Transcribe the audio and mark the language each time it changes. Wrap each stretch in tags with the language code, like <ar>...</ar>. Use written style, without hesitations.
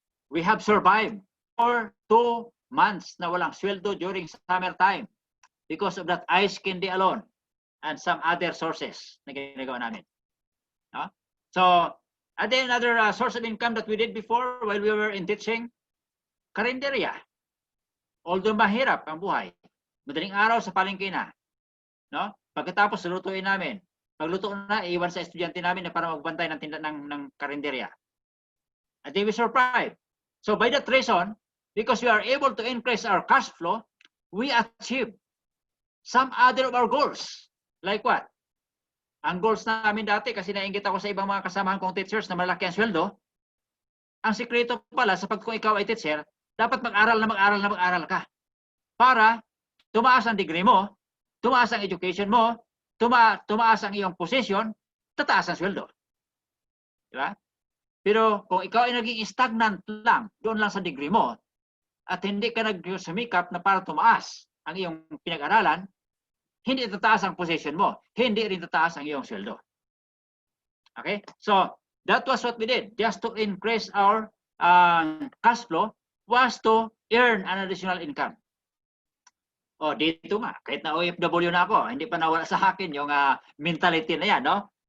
<en>We have survived for 2 months</en> <tl>na walang sweldo</tl> <en>during summer time because of that ice candy alone and some other sources</en> <tl>na ginagawa namin.</tl> <en>No? So, and then another source of income that we did before while we were in teaching, karinderya.</en> <tl>Although mahirap ang buhay, madaling araw sa palengke na. No? Pagkatapos, lutuin namin. Pagluto na, iwan sa estudyante namin na para magbantay ng tinda ng karinderya.</tl> <en>And then we survive. So by that reason, because we are able to increase our cash flow, we achieve some other of our goals. Like what?</en> <tl>Ang goals namin dati, kasi nainggit ako sa ibang mga kasamahan kong teachers na malaki ang sweldo, ang sikreto pala sa kung ikaw ay teacher, dapat mag-aral ka. Para tumaas ang degree mo, tumaas ang education mo, tumaas ang iyong position, tataas ang sweldo. Diba? Pero kung ikaw ay naging stagnant lang, doon lang sa degree mo, at hindi ka nagsumikap na para tumaas ang iyong pinag-aralan, hindi tataas ang position mo, hindi rin tataas ang iyong sweldo.</tl> <en>Okay? So, that was what we did. Just to increase our cash flow was to earn an additional income.</en> <tl>O, dito nga, kahit na OFW na ako, hindi pa nawala sa akin yung mentality na yan, no?</tl>